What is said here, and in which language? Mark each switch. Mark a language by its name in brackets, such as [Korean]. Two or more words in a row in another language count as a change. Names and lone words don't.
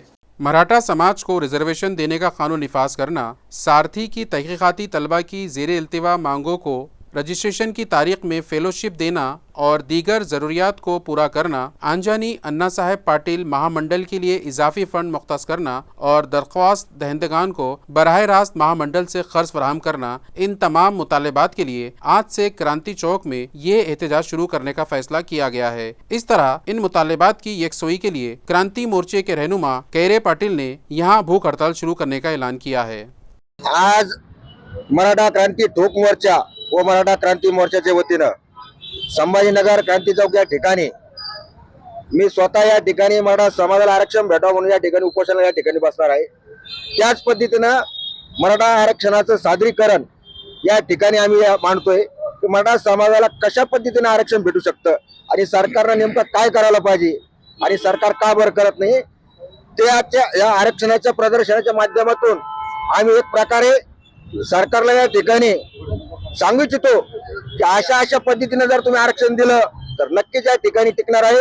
[Urdu] مراٹھا سماج کو ریزرویشن دینے کا قانون نفاذ کرنا، سارتھی کی تحقیقاتی طلبہ کی زیر التوا مانگوں کو رجسٹریشن کی تاریخ میں فیلوشپ دینا اور دیگر ضروریات کو پورا کرنا، آنجانی انا صاحب پاٹل مہا منڈل کے لیے اضافی فنڈ مختص کرنا اور درخواست دہندگان کو براہ راست مہا منڈل سے قرض فراہم کرنا، ان تمام مطالبات کے لیے آج سے کرانتی چوک میں یہ احتجاج شروع کرنے کا فیصلہ کیا گیا ہے۔ اس طرح ان مطالبات کی یکسوئی کے لیے کرانتی مورچے کے رہنما کیرے پاٹل نے یہاں بھوک ہڑتال شروع کرنے کا اعلان کیا ہے۔ [Marathi] आज मराठा क्रांती ठोक मोर्चा व मराठा क्रांती मोर्चाच्या वतीनं संभाजीनगर क्रांती चौक या ठिकाणी मी स्वतः या ठिकाणी मराठा समाजाला आरक्षण भेटावं म्हणून या ठिकाणी उपोषणाला या ठिकाणी बसणार आहे। त्याच पद्धतीनं मराठा आरक्षणाचं सादरीकरण या ठिकाणी आम्ही मांडतोय की मराठा समाजाला कशा पद्धतीने आरक्षण भेटू शकतं आणि सरकारनं नेमकं काय करायला पाहिजे आणि सरकार का बरं करत नाही, त्याच्या या आरक्षणाच्या प्रदर्शनाच्या माध्यमातून आम्ही एक प्रकारे सरकारला या ठिकाणी सांगू इच्छितो की अशा पद्धतीने जर तुम्ही आरक्षण दिलं तर नक्कीच या ठिकाणी टिकणार आहे।